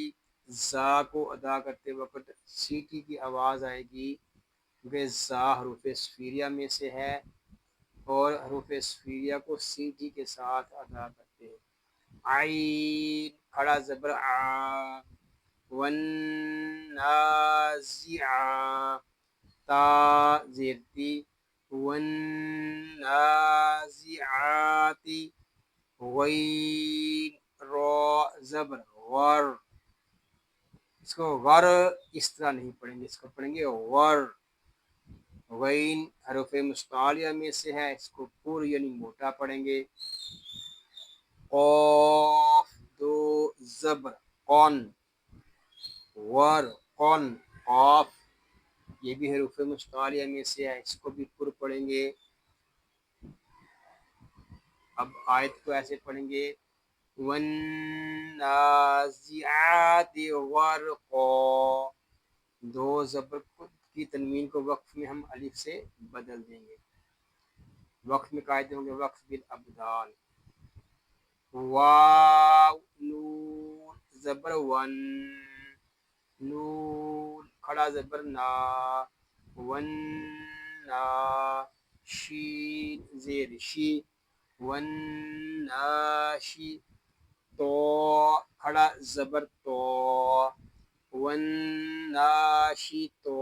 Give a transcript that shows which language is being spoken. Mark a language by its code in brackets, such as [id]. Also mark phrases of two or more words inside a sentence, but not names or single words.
[ur] زا کو ادا کرتے وقت سیٹی کی آواز آئے گی کیونکہ زا حروف صفیریہ میں سے ہے اور حروف صفیریہ کو سیٹی کے ساتھ ادا کرتے ہیں۔ عین کھڑا زبر آ، ون نازعا۔ تا زیرتی، ون نازعاتی۔ غین را زبر غر، اس کو غر اس طرح نہیں پڑھیں گے، اس کو پڑھیں گے غر۔ غین حروف مستعلیہ میں سے ہے، اس کو پر یعنی موٹا پڑھیں گے۔ قاف دو زبر قن، ور قن، قاف یہ بھی حروف مستعلیہ میں سے ہے، اس کو بھی پر پڑھیں گے۔ اب آیت کو ایسے پڑھیں گے، [ar] وَالنَّازِعَاتِ غَرْقًا۔ [ur] دو زبر کی تنوین کو وقف میں ہم الف سے بدل دیں گے۔ وقف میں قاعدے ہوں گے وقف بالابدال. واو نون زبر ون, نون کھڑا زبر نا, ون نا, شین زیر شی, ون ناشی, تو کھڑا زبر تو, ون ناشی تو.